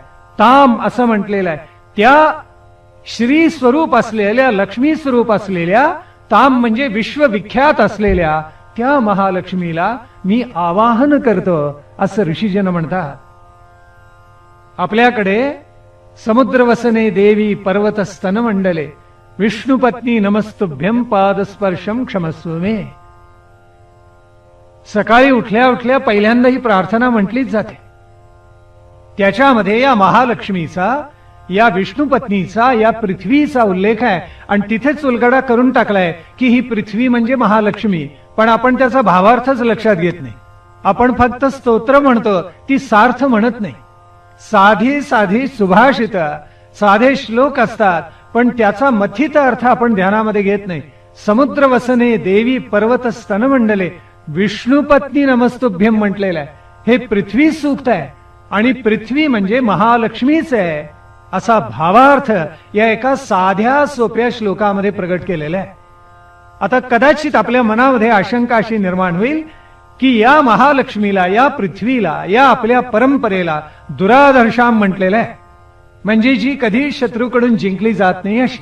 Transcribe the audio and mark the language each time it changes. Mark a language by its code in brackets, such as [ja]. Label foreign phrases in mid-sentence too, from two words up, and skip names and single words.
[mr] ताम असं म्हटलेलं आहे. त्या श्री स्वरूप असलेल्या, लक्ष्मी स्वरूप असलेल्या, ताम म्हणजे विश्वविख्यात असलेल्या त्या महालक्ष्मीला मी आवाहन करतो असं ऋषीजन म्हणतात. [sa] आपल्याकडे समुद्रवसने देवी पर्वत स्तन मंडले विष्णुपत्नी नमस्तुभ्यम पादस्पर्शम क्षमस्व मे. [mr] सकाळी उठल्या उठल्या पहिल्यांदा ही प्रार्थना म्हटलीच जाते. त्याच्यामध्ये या महालक्ष्मीचा, या विष्णुपत्नीचा, या पृथ्वीचा उल्लेख आहे आणि तिथेच उलगडा करून टाकलाय की ही पृथ्वी म्हणजे महालक्ष्मी. पण आपण त्याचा भावार्थच लक्षात घेत नाही. आपण फक्त स्तोत्र म्हणतो, ती सार्थ म्हणत नाही. साधी साधी सुभाषित, साधे श्लोक असतात पण त्याचा मथित अर्थ आपण ध्यानामध्ये घेत नाही. [sa] समुद्र वसने देवी पर्वत स्तनमंडले विष्णुपत्नी नमस्तुभ्यम [mr] म्हटलेलं आहे. हे पृथ्वी सूक्त आहे आणि पृथ्वी म्हणजे महालक्ष्मीच आहे असा भावार्थ या एका साध्या सोप्या श्लोकामध्ये प्रगट केलेला आहे. आता कदाचित आपल्या मनामध्ये आशंका अशी निर्माण होईल की या महालक्ष्मीला, या पृथ्वीला, या आपल्या परंपरेला दुराधर्षाम म्हटलेलं आहे, म्हणजे जी कधी शत्रूकडून जिंकली जात नाही अशी.